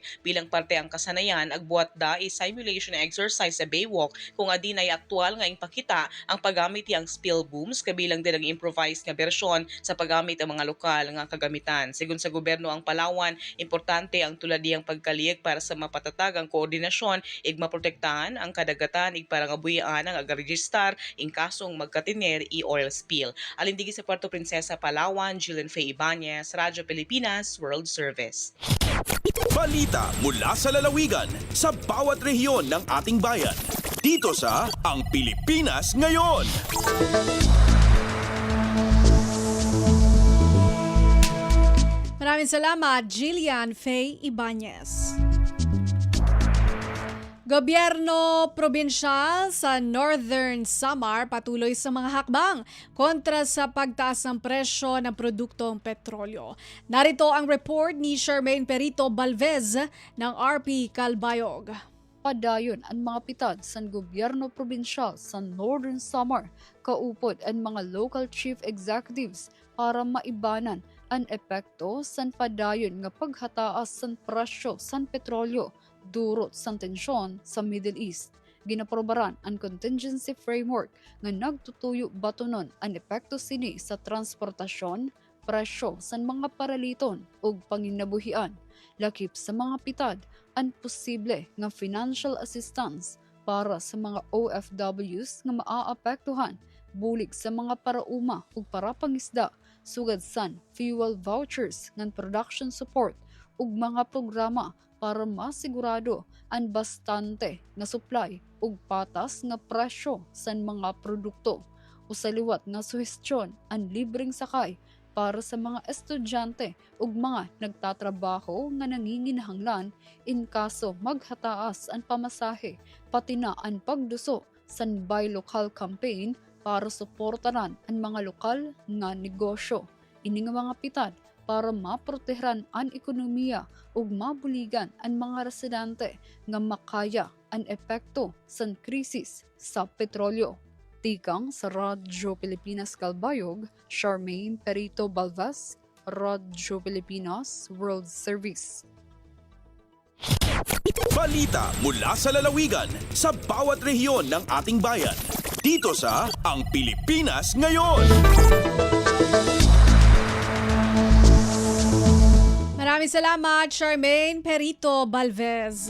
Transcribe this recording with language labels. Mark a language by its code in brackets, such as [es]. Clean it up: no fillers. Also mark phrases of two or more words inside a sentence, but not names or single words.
[cyo] Bilang parte ang kasanayan, agbuhat da [en] simulation exercise [cyo] sa Baywalk kung adin ay aktual nga ipakita ang paggamit iyang [en] spill booms [cyo] kabilang din ang improvised nga bersyon sa paggamit ang mga lokal nga kagamitan. Sigun sa gobyerno ang Palawan, importante ang tulad iyang pagkalig para sa mapatatag ang koordinasyon ig maprotektahan ang kadagatan ig para nga buyaan ang agaregistar ing kasong magkatiner i-oil spill. Alindigi sa Puerto Princesa, Palawan, Jillian Faye Ibanez, Radyo Pilipinas World Service. [tl] Balita mula sa lalawigan sa bawat rehiyon ng ating bayan. Dito sa Ang Pilipinas Ngayon. Maraming salamat, Jillian Faye Ibanez. Gobyerno probinsyal sa Northern Samar patuloy sa mga hakbang kontra sa pagtaas ng presyo ng produktong petrolyo. Narito ang report ni Charmaine Perito Balvez ng RP Calbayog. [war] padayon ang mga pitad sa gobyerno probinsyal sa Northern Samar, kaupod ang mga [en] local chief executives [war] para maibanan ang epekto sa padayon nga paghataas sa presyo sa petrolyo durot sa tensyon sa Middle East. Ginaprobaran ang [en] contingency framework [war] nga nagtutuyo batonon ang epekto sini sa transportasyon, presyo sa mga paraliton ug panginabuhian, lakip sa mga pitad ang posible nga [en] financial assistance [war] para sa mga OFWs nga maaapektuhan bulig sa mga parauma ug parapangisda sugad san [en] fuel vouchers [war] ngan [en] production support [war] ug mga programa para masigurado ang bastante nga supply ug patas nga presyo sa mga produkto. Usaliwat nga suhestyon ang libreng sakay para sa mga estudyante ug mga nagtatrabaho nga nanginginahanglan in kaso maghataas ang pamasahe, pati na ang pagduso sa Buy Local campaign para suportaran ang mga lokal nga negosyo. Ini nga mga pitad para maprotehan ang ekonomiya ug mabuligan ang mga residente nga makaya ang epekto sa krisis sa petrolyo. Tikang sa Radyo Pilipinas Kalbayog, Charmaine Perito Balvas, Radyo Pilipinas World Service. [tl] Balita mula sa lalawigan sa bawat rehiyon ng ating bayan. Dito sa Ang Pilipinas Ngayon. Maraming salamat, Charmaine Perito Balvez.